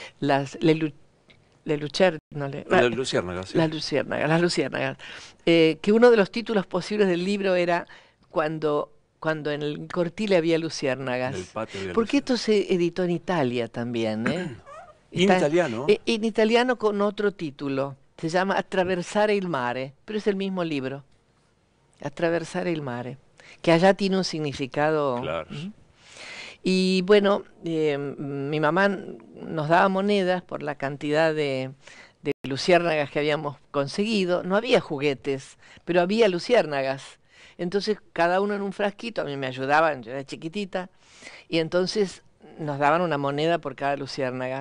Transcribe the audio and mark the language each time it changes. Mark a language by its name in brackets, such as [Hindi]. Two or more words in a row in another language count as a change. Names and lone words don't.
[Spanish] La luciérnaga, sí. Las luciérnagas. Que uno de los títulos posibles del libro era cuando en el Cortile había luciérnagas. En el patio había Porque luciérnagas. esto se editó en Italia también, ¿eh? ¿En italiano? En italiano con otro título. Se llama Attraversare il mare, pero es el mismo libro. Attraversare il mare, que allá tiene un significado. Claro. Y bueno, mi mamá nos daba monedas por la cantidad de luciérnagas que habíamos conseguido. No había juguetes, pero había luciérnagas. Entonces cada uno en un frasquito, a mí me ayudaban, yo era chiquitita, y entonces nos daban una moneda por cada luciérnaga.